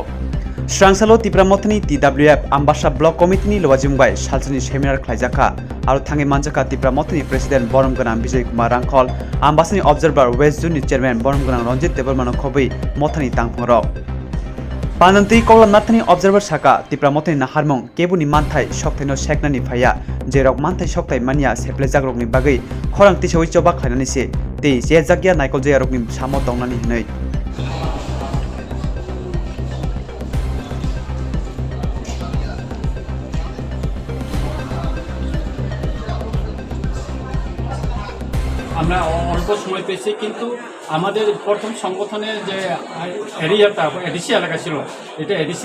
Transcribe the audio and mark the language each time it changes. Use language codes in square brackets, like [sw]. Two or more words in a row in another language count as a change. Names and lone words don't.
[trp] Srangsalo Tipra Mothani TWF Ambasha Block Committee ni lwajimbai salsani seminar khlaijaka aro thangi manjaka Tipra Mothani President Boromganang Bijay Kumar Rangkhol Ambasani Observer West Zone ni Chairman Boromganang Ranjit Devarmano khobui Mothani tangphongrok. Pananti Kola Nathani Observer Saka Tipra Mothani Naharmong Kebuni Manthai Shoktaino Sheknani Phaya Jerok Manthai Shoktai Mania Seplejagrokni bagai khorang tisoi choba khlainani se te je jagya naikol jayarokni samo tongnani hinai. [bn] আমরা অল্প সময় পেয়েছি কিন্তু আমাদের প্রথম সংগঠনের যে এরিয়াটা এডিসি এলাকা ছিল এটা এডিসির